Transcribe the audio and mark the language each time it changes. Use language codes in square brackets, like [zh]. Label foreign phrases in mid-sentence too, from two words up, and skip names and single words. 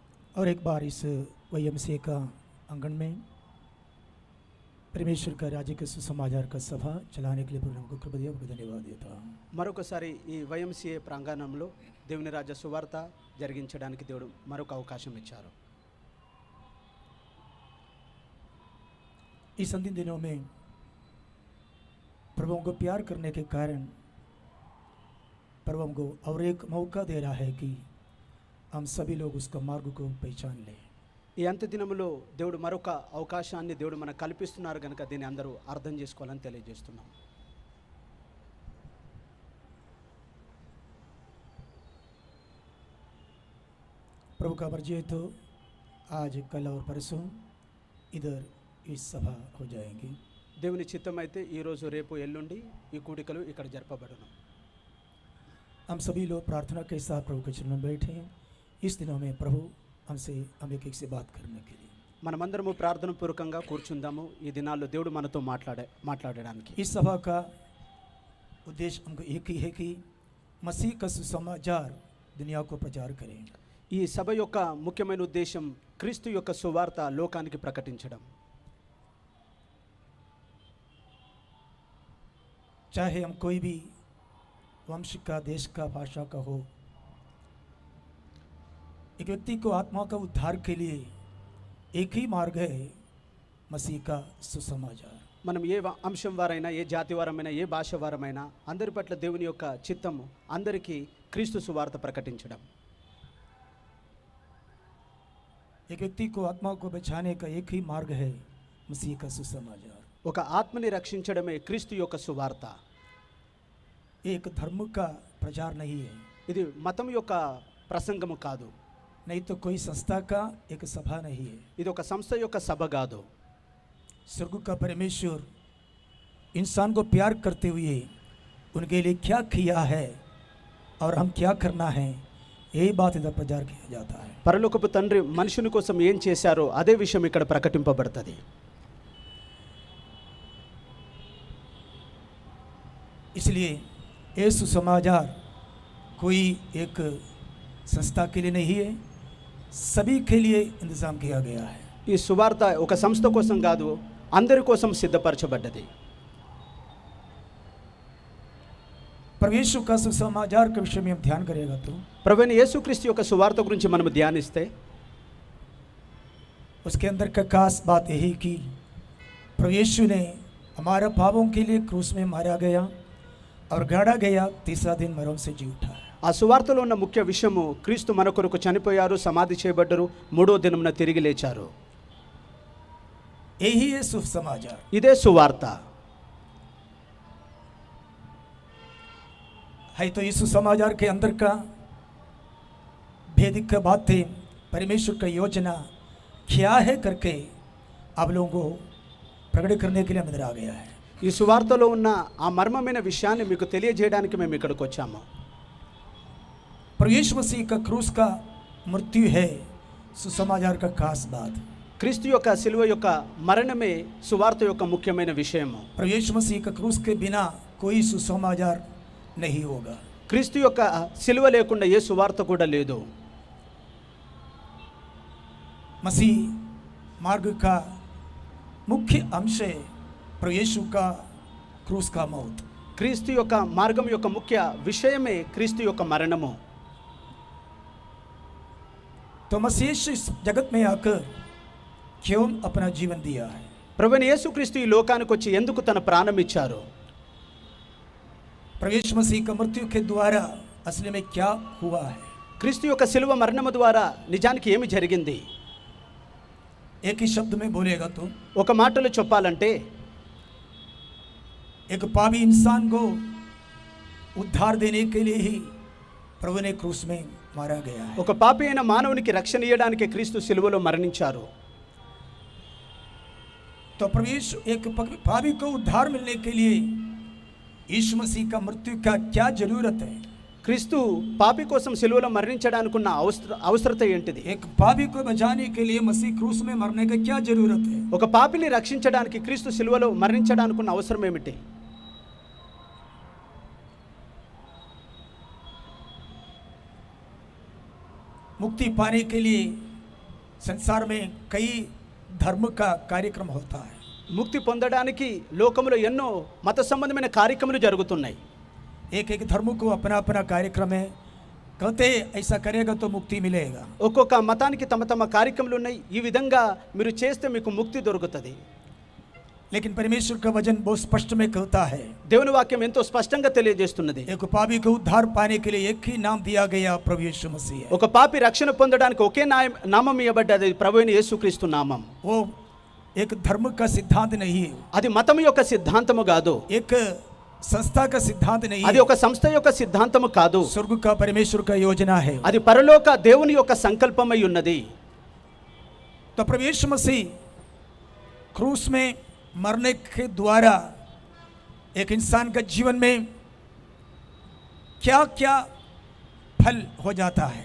[hi] और एक बार इस YMCA का आंगन में परमेश्वर का राज्य के सुसमाचार का सभा चलाने के लिए प्रभु को कृपा दिया, धन्यवाद देता हूँ। [te] మరొకసారి ఈ YMCA ప్రాంగణంలో దేవుని రాజ్య సువార్త జరిగించడానికి దేవుడు మరొక అవకాశం ఇచ్చారు. [hi] इस अंतिम दिनों में प्रभु को प्यार करने के कारण प्रभु को और एक मौका दे रहा है कि हम सभी लोग उसका मार्ग को पहचान लें। [te] ఈ అంత్య దినములో దేవుడు మరొక అవకాశాన్ని దేవుడు మనకు కల్పిస్తున్నారు కనుక దీన్ని అందరూ అర్థం చేసుకోవాలని తెలియజేస్తున్నాం. [hi] प्रभु का मर्जी है तो आज कल और परसों इधर इस सभा हो जाएंगी। [te] దేవుని చిత్తం అయితే ఈరోజు రేపు ఎల్లుండి ఈ కూడికలు ఇక్కడ జరపబడును. [hi] हम सभी लोग प्रार्थना के साथ प्रभु के चरणों में बैठे हैं। इस दिनों में प्रभु हमसे हम एक से बात करने के लिए [te] మనమందరము ప్రార్థన పూర్వకంగా కూర్చుందాము. ఈ దినాల్లో దేవుడు మనతో మాట్లాడడానికి. [hi] इस सभा का उद्देश्य हमको एक ही है कि मसीह का सुसमाचार दुनिया को प्रचार करें। [te] ఈ సభ యొక్క ముఖ్యమైన ఉద్దేశం క్రీస్తు యొక్క సువార్త లోకానికి ప్రకటించడం. [hi] चाहे हम कोई भी वंश का, देश का, भाषा का हो, एक व्यक्ति को आत्मा का उद्धार के लिए एक ही मार्ग है, मसीह का सुसमाचार। [te] మనం ఏ అంశం వారైనా, ఏ జాతి వారమైనా, ఏ భాష వారమైనా అందరి పట్ల దేవుని యొక్క చిత్తము అందరికీ క్రీస్తు సువార్త ప్రకటించడం. [hi] एक व्यक्ति को आत्मा को बचाने का एक ही मार्ग है, मसीह का सुसमाचार। [te] ఒక ఆత్మని రక్షించడమే క్రీస్తు యొక్క సువార్త. [hi] एक धर्म का प्रचार नहीं है, [te] ఇది మతం యొక్క ప్రసంగము కాదు. [hi] नहीं तो कोई संस्था का एक सभा नहीं है। [te] ఇది ఒక సంస్థ యొక్క సభ కాదు. [hi] स्वर्ग का परमेश्वर इंसान को प्यार करते हुए उनके लिए क्या किया है और हम क्या करना है, यही बात इधर प्रचार किया जाता है। [te] పరలోకపు తండ్రి మనుషుని కోసం ఏం చేశారో అదే విషయం ఇక్కడ ప్రకటింపబడుతుంది. [hi] इसलिए ये सुसमाचार कोई एक संस्था के लिए नहीं है, सभी के लिए इंतजाम किया गया है। [te] ఈ సువార్త ఒక సంస్థ కోసం కాదు, అందరి కోసం సిద్ధపరచబడ్డది. [hi] प्रभु यीशु का सुसमाचार के विषय में हम ध्यान करेगा तो [te] ప్రభువైన యేసుక్రీస్తు యొక్క సువార్త గురించి మనం ధ్యానిస్తే [hi] उसके अंदर का खास बात यही कि प्रभु यीशु ने हमारे पापों के लिए क्रूस में मारा गया और गाड़ा गया, तीसरा दिन मरों से जी उठा। [te] ఆ సువార్తలో ఉన్న ముఖ్య విషయము క్రీస్తు మన కొరకు చనిపోయారు, సమాధి చేయబడ్డారు, మూడో దినమున తిరిగి లేచారు. [hi] यही है सुसमाचार। [te] ఇదే సువార్త. [hi] है तो इस सुसमाचार के अंदर का भेदिक बातें, परमेश्वर का योजना क्या है करके आप लोगों को प्रकट करने के लिए अंदर आ गया है। [te] ఈ సువార్తలో ఉన్న ఆ మర్మమైన విషయాన్ని మీకు తెలియజేయడానికి మేము ఇక్కడికి వచ్చాము. [hi] प्रभु यीशु मसीह का क्रूस का मृत्यु है सुसमाचार का खास बात। [te] క్రీస్తు యొక్క శిలువ యొక్క మరణమే సువార్త యొక్క ముఖ్యమైన విషయము. [hi] प्रभु यीशु मसीह का क्रूस के बिना कोई सुसमाचार नहीं होगा। [te] క్రీస్తు యొక్క శిలువ లేకుండా ఏ సువార్త కూడా లేదు. [hi] मसीह मार्ग का मुख्य अंश है प्रभु यीशु का क्रूस का मौत। [te] క్రీస్తు యొక్క మార్గం యొక్క ముఖ్య విషయమే క్రీస్తు యొక్క మరణము. [hi] तो मसीह इस जगत में आकर क्यों अपना जीवन दिया है? [te] ప్రభువైన యేసుక్రీస్తు ఈ లోకానికి వచ్చి ఎందుకు తన ప్రాణం ఇచ్చారు? [hi] प्रभु यीशु मसीह का मृत्यु के द्वारा असली में क्या हुआ है? [te] క్రీస్తు యొక్క శిలువ మరణము ద్వారా నిజానికి ఏమి జరిగింది? [hi] एक ही शब्द में बोलेगा तो [te] ఒక మాటలో చెప్పాలంటే [hi] एक पापी इंसान को उद्धार देने के लिए ही प्रभु ने क्रूस में मारा गया है। [te] ఒక పాపి అయిన మానవునికి రక్షణ ఇవ్వడానికి క్రీస్తు శిలువలో మరణించారు. [hi] तो प्रभु यीशु एक पापी को उद्धार मिलने के लिए यीशु मसीह का मृत्यु का क्या जरूरत है? [te] క్రీస్తు పాపి కోసం శిలువలో మరణించడానికి ఉన్న అవసరత ఏంటిది? [hi] एक पापी को बचाने के लिए मसीह क्रूस में मरने का क्या जरूरत है? [te] ఒక పాపిని రక్షించడానికి క్రీస్తు శిలువలో మరణించడానికి ఉన్న అవసరం ఏమిటి? [hi] मुक्ति पाने के लिए संसार में कई धर्म का कार्यक्रम होता है। [te] ముక్తి పొందడానికి లోకములో ఎన్నో మత సంబంధమైన కార్యక్రమాలు జరుగుతున్నాయి. [hi] एक एक धर्म को अपना अपना कार्यक्रम है, कहते ऐसा करेगा तो मुक्ति मिलेगा। [te] ఒక్కొక్క మతానికి తమ తమ కార్యక్రమాలు ఉన్నాయి. ఈ విధంగా మీరు చేస్తే మీకు ముక్తి దొరుకుతుంది. [hi] लेकिन परमेश्वर का वचन बहुत स्पष्ट में कहता है, [te] దేవుని వాక్యం ఎంతో స్పష్టంగా తెలియజేస్తున్నది. [hi] एक पापी को उद्धार पाने के लिए एक ही नाम दिया गया, प्रभु यीशु मसीह है। [te] ఒక పాపి రక్షణ పొందడానికి ఒకే నామం ఇవ్వబడ్డది, ప్రభువైన యేసుక్రీస్తు నామం. [hi] वो एक धर्म का सिद्धांत नहीं है, [te] అది మతం యొక్క సిద్ధాంతము కాదు, [hi] एक संस्था का सिद्धांत नहीं [te] అది [hi] है, [te] ఒక సంస్థ యొక్క సిద్ధాంతము కాదు, [hi] स्वर्ग का परमेश्वर का योजना है। [te] అది పరలోక దేవుని యొక్క సంకల్పమై ఉన్నది. [hi] तो प्रभु यीशु मसीह क्रूस में मरने के द्वारा एक इंसान का जीवन में क्या क्या फल हो जाता है।